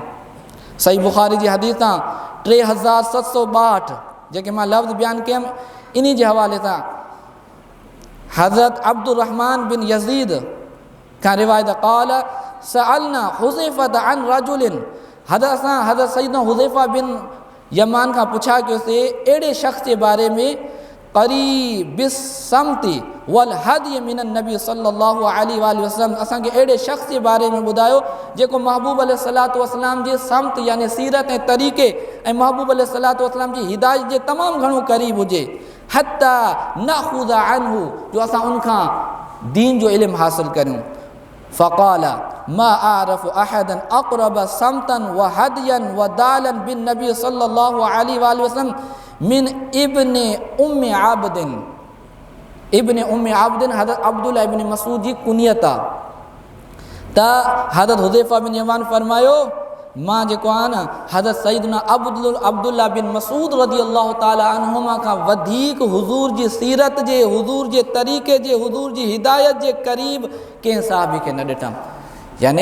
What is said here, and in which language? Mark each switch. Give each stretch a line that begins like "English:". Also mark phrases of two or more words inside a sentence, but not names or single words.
Sindhi: सही बुख़ारी जी हदीस आहे 3762, जेके मां लफ़्ज़ बयानु कयमि इन जे हवाले सां हज़रत अब्दुर्रहमान बिन यज़ीद खां रिवायत क़ाल
Arabic: سألنا حذيفة عن رجل,
Sindhi: असां हज़रत सैयदना हुज़ैफ़ा बिन यमान खां पुछा कयोसीं अहिड़े शख़्स जे बारे में
Arabic: قريب بالسمت والهدي من النبي صلى الله عليه وسلم,
Sindhi: असांखे अहिड़े शख़्स जे बारे में ॿुधायो जेको महबूब
Arabic: عليه الصلاة والسلام
Sindhi: जे समत यानी सीरत ऐं तरीक़े ऐं महबूब
Arabic: عليه الصلاة والسلام
Sindhi: जी हिदायत जे तमामु घणो क़रीब हुजे,
Arabic: حتى نأخذ عنه,
Sindhi: जो असां उनखां दीन जो इल्मु हासिल करियूं।
Arabic: فقال ما أعرف أحدا أقرب سمتا و هديا و دلا بالنبي صلى الله عليه وسلم من ابن أم عبد.
Sindhi: इब्ने उम्मे आबदिन हज़रत अब्दुल्ला इब्न मसूद जी कुनियत आहे। त हज़रत हुज़ैफ़ा बिन यमान फरमायो, मां जेको आहे न हज़रत सैयदना अब्दुल्ला बिन मसूद
Arabic: رضي الله تعالى عنهما
Sindhi: खां वधीक हुज़ूर जी सीरत जे, हुज़ूर जे तरीक़े जे, हुज़ूर जी हिदायत जे क़रीब कंहिं सहाबी खे न ॾिठमि।